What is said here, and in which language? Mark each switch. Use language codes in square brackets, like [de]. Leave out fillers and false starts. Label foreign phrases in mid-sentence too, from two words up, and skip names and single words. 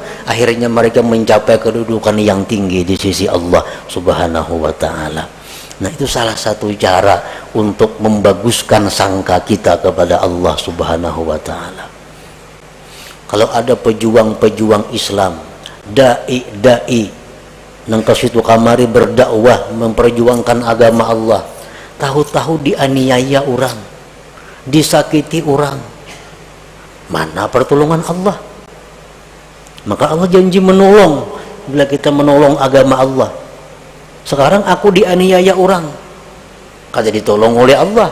[id] Akhirnya mereka mencapai kedudukan yang tinggi di sisi Allah [ar] Subhanahu wa ta'ala. [id] Nah, itu salah satu cara untuk membaguskan sangka kita kepada Allah [ar] Subhanahu wa ta'ala. [id] Kalau ada pejuang-pejuang Islam, dai-dai [bjn] nang kasitu kamari [id] berdakwah memperjuangkan agama Allah, tahu-tahu dianiaya orang, disakiti orang, mana pertolongan Allah? Maka Allah janji menolong bila kita menolong agama Allah. Sekarang aku dianiaya orang, kata ditolong oleh Allah.